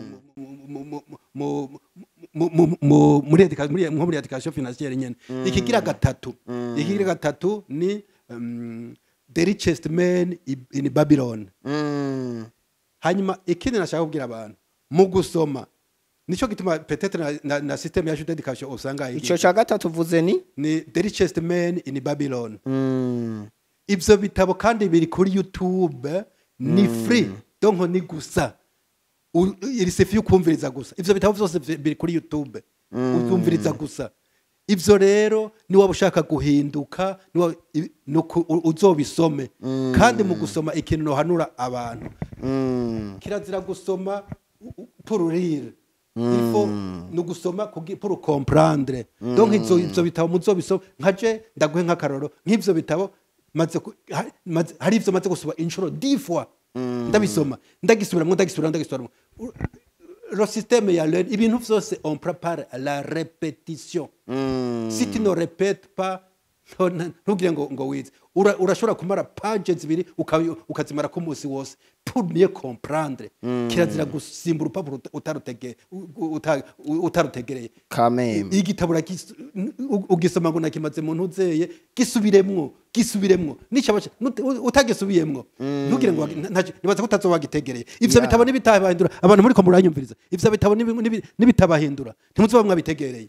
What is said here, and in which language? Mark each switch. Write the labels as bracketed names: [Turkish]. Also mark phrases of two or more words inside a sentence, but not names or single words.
[Rundi] muri [French] education financière [Rundi] nyene ikigira gatatu ni The Richest Man in Babylon hanyuma ikindi nashaka kubwira abantu mu gusoma nico gituma peut-être na système ya education usanga ico cha gatatu vuze ni The Richest Man in Babylon ivyo bitabo kandi biri kuri YouTube ni free donc ni gusa iri sefi ukumviriza gusa ivyo bitabo vyose biri kuri YouTube ukumviriza gusa ivyo rero ni waba ushaka guhinduka uzobisome kandi mu gusoma ikintu no hanura abantu kirazira gusoma [French] pour rire il faut [Rundi] no gusoma [French] pour comprendre donc [Rundi] ivyo bitabo muzobisoma nkaje ndaguhe nk'akaroro nk'ivyo bitabo hari ivyo maze gusoma inshuro 10 fois ndabisoma ndagisubiramo [French] le système ya learn [Rundi] ibintu vyose [French] on prépare la répétition si tu ne répètes [Rundi] pas ntugire ngo wize urashobora kumara pages zibiri ukazimara ku munsi wose [French] pour mieux comprendre [Rundi] kirazira gusimbura urupapuro utarutegereye igitabo ugisoma ngo nakimaze mu ntuzeye gisubiremwo nicyabaca utagisubiyemwo ntugire ngo nibaza kutazowagitegereye ivyo bitabo nibitabahindura abantu muri ko muranyumviriza ivyo bitabo nibitabahindura ntimuzoba mwabitegereye